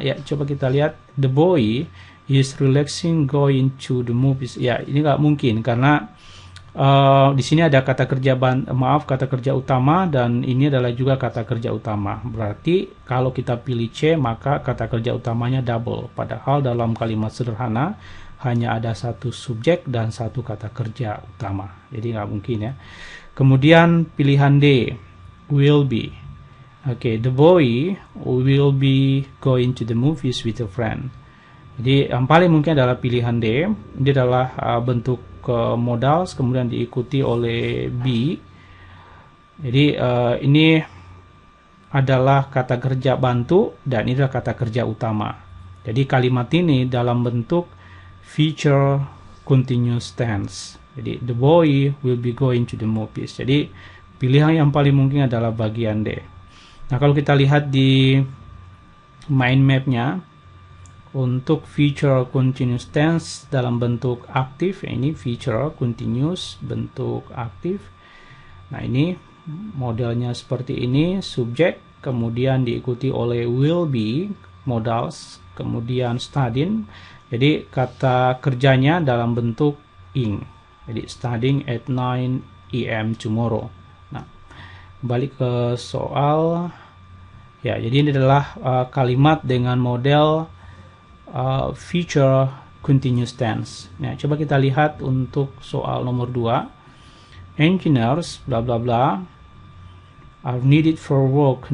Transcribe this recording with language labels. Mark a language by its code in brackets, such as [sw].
[id] Ya coba kita lihat, [en] the boy is relaxing going to the movies. [id] Ya ini nggak mungkin karena di sini ada kata kerja kata kerja utama dan ini adalah juga kata kerja utama. Berarti kalau kita pilih C maka kata kerja utamanya double. Padahal dalam kalimat sederhana hanya ada satu subjek dan satu kata kerja utama. Jadi nggak mungkin ya. Kemudian pilihan D, will be. [en] Oke, the boy will be going to the movies with a friend. [id] Jadi yang paling mungkin adalah pilihan D. Ini adalah bentuk modal, kemudian diikuti oleh B. Jadi ini adalah kata kerja bantu dan ini adalah kata kerja utama. Jadi kalimat ini dalam bentuk future continuous tense. [en] Jadi the boy will be going to the movies. [id] Jadi pilihan yang paling mungkin adalah bagian D. Nah, kalau kita lihat di mind map-nya, untuk future continuous tense dalam bentuk aktif, ini future continuous bentuk aktif. Nah, ini modelnya seperti ini, subjek, kemudian diikuti oleh will be, modals, kemudian studying. Jadi kata kerjanya dalam bentuk ing. [en] Jadi studying at 9 AM tomorrow. [id] Nah, balik ke soal. Ya, jadi ini adalah kalimat dengan model future continuous tense. Nah, coba kita lihat untuk soal nomor 2. [en] Engineers bla bla bla are needed for work.